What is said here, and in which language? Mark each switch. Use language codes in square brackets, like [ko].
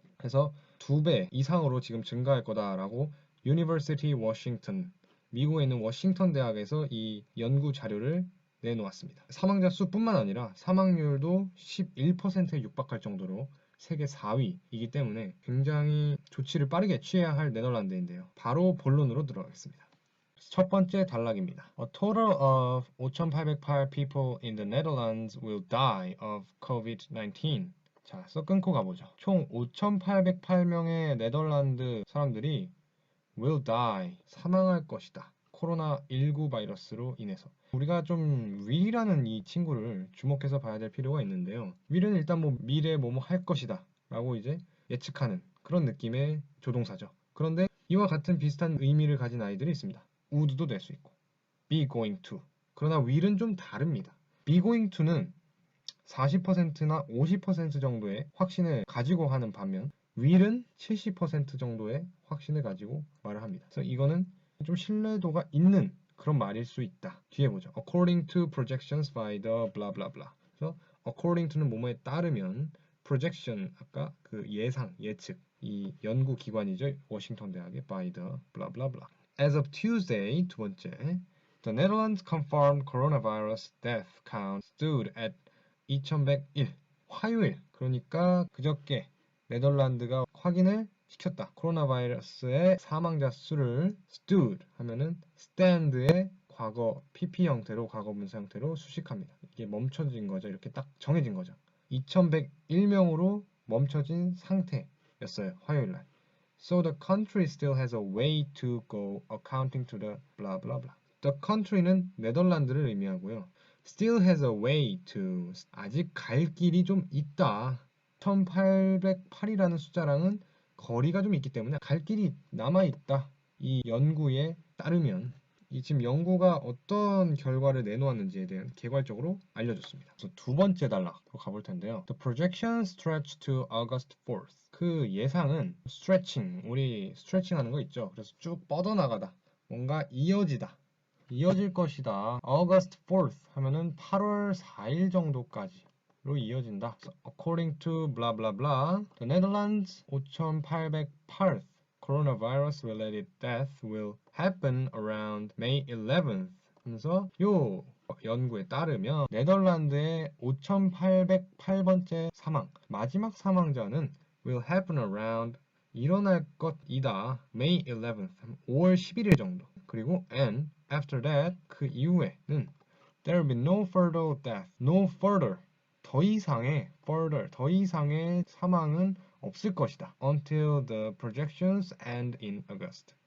[ko] 그래서 2배 이상으로 지금 증가할 거다라고 유니버시티 워싱턴, 미국에 있는 워싱턴 대학에서 이 연구 자료를 내놓았습니다. 사망자 수뿐만 아니라 사망률도 11%에 육박할 정도로 세계 4위이기 때문에 굉장히 조치를 빠르게 취해야 할 네덜란드인데요. 바로 본론으로 들어가겠습니다. 첫 번째 단락입니다. [en] A total of 5,808 people in the Netherlands will die of COVID-19. [ko] 자, 써 끊고 가보죠. 총 5,808명의 네덜란드 사람들이 [en] will die, [ko] 사망할 것이다. 코로나19 바이러스로 인해서. 우리가 좀 will이라는 이 친구를 주목해서 봐야 될 필요가 있는데요. will은 일단 뭐 미래 뭐뭐 할 것이다 라고 이제 예측하는 그런 느낌의 조동사죠. 그런데 이와 같은 비슷한 의미를 가진 아이들이 있습니다. would도 될 수 있고 be going to. 그러나 will은 좀 다릅니다. be going to는 40%나 50% 정도의 확신을 가지고 하는 반면 will은 70% 정도의 확신을 가지고 말을 합니다. 그래서 이거는 좀 신뢰도가 있는 그런 말일 수 있다. 뒤에 보죠. [en] According to projections by the blah blah blah. [ko] 그래서 according to는 뭐뭐에 따르면 projection 아까 그 예상, 예측 이 연구 기관이죠. 워싱턴 대학의 [en] by the blah blah blah. As of Tuesday [ko] 두 번째 [en] The Netherlands confirmed coronavirus death count stood at 2101. [ko] 화요일, 그러니까 그저께 네덜란드가 확인을 시켰다. 코로나 바이러스의 사망자 수를 stood 하면은 stand의 과거 PP 형태로 과거 분사 형태로 수식합니다. 이게 멈춰진 거죠. 이렇게 딱 정해진 거죠. 2101명으로 멈춰진 상태였어요. 화요일 날. [en] So the country still has a way to go accounting to the blah blah blah. [ko] The country는 네덜란드를 의미하고요. [en] Still has a way to. [ko] 아직 갈 길이 좀 있다. 1808이라는 숫자랑은 거리가 좀 있기 때문에 갈 길이 남아있다. 이 연구에 따르면 이 지금 연구가 어떤 결과를 내놓았는지에 대한 개괄적으로 알려줬습니다. 그래서 두 번째 단락으로 가볼 텐데요. [en] The projection stretch to August 4th. [ko] 그 예상은 stretching, 우리 스트레칭 하는 거 있죠. 그래서 쭉 뻗어나가다. 뭔가 이어지다. 이어질 것이다. August 4th 하면은 8월 4일 정도까지로 이어진다. [en] So, according to blah blah blah, the Netherlands 5,808th coronavirus related death will happen around May 11th. [ko] 하면서 요 연구에 따르면 네덜란드의 5,808번째 사망, 마지막 사망자는 [en] will happen around [ko] 일어날 것이다. May 11th, 5월 11일 정도. [en] 그리고 and after that, [ko] 그 이후에는 [en] there will be no further death, no further, [ko] 더 이상의 사망은 없을 것이다. [en] Until the projections end in August.